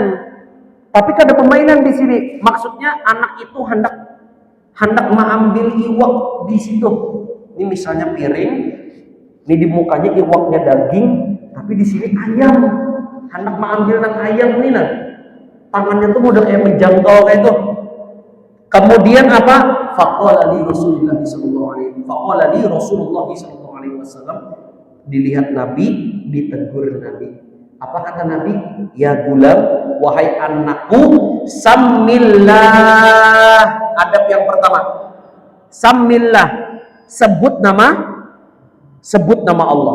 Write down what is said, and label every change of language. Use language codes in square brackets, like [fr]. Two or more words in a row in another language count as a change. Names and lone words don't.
[bjn] Tapi ada permainan di sini. Maksudnya anak itu hendak mengambil iwak di situ. Ini misalnya piring, ini di mukanya iwaknya daging, tapi di sini ayam. Hendak mengambil nang ayam ini nah. Tangannya tuh udah kayak menjangkau kayak itu. Kemudian apa? [ar] فقال لي رسول الله صلى الله عليه وسلم, [bjn] dilihat Nabi, ditegur Nabi. Apa kata Nabi? [ar] يا غلام, [bjn] wahai anakku, sammillah. Adab yang pertama. Sammillah, sebut nama Allah.